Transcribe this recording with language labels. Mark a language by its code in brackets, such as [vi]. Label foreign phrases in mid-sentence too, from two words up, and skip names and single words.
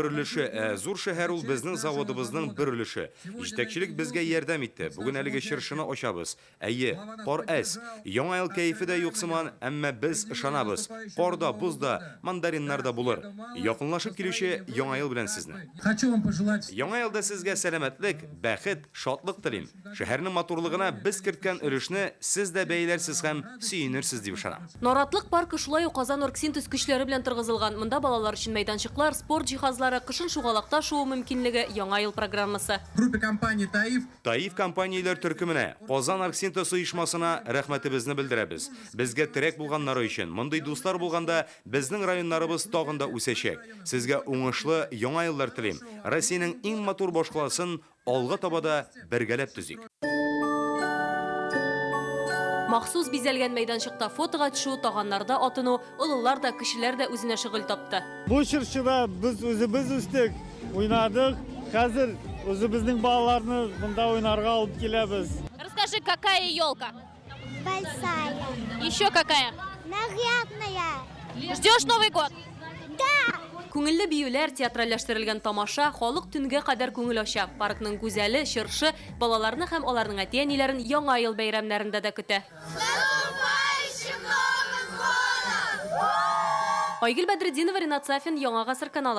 [tt] Зур шәһәр ул безнең заводыбызның җиһазның бер өлеше. Җитәкчелек безгә ярдәм итте. Бүген әлеге чыршыны ачабыз. Әйе, пар әз. Яңа ел кәефе дә юксыман, әмма без ышанабыз. Парда, бузда, мандариннар да булыр. Якынлашып килүче яңа ел белән сезне. [ru] Хочу вам пожелать. [tt] Яңа елда сезгә сәламәтлек, бәхет, шатлык телим. Шәһәрнең матурлыгына без керткән өлешне сез дә бәйләрсез һәм сөенерсез дип ышанам. Наратлык паркы шулай ук Казан Оргсинтез көчләре белән торгызылган. Монда балалар өчен мәйданчыклар, спорт җиһазлары, кышын шугалакта шуы мөмкинлеге яңа ел программасы. [ru] Группе компании «Таиф». [tt] Таиф компанияләр төркеменә, Казан Оргсинтез оешмасына рәхмәтебезне белдерәбез. Безгә терәк булганнары өчен, мондый дуслар булганда безнең районнарыбыз тагын да үсәчәк. Сезгә уңышлы яңа еллар телим. Россиянең иң матур башкаласын алга табада бергәләп төзик. Махсус бизәлгән мәйданчыкта фотога төшү, таганнарда атыну, олылар да, кешеләр дә үзенә шөгыль тапты. Бу чыршыда без үзебез үстек, уйнадык. Хәзер үзебезнең балаларны монда уйнарга алып киләбез. [ru] Расскажи, какая елка? Большая. Еще какая? Нарядная. Ждешь Новый год? Да. [tt] Күңелле биюләр, театральләштерелгән тамаша, халык төнгә кадәр күңел ача. Паркның гүзәле, чыршы балаларны һәм аларның әти-әниләрен яңа ел бәйрәмнәрендә дә көтә. Айгөл Бәдретдинова, Ринат Сафин, Яңа гасыр каналы.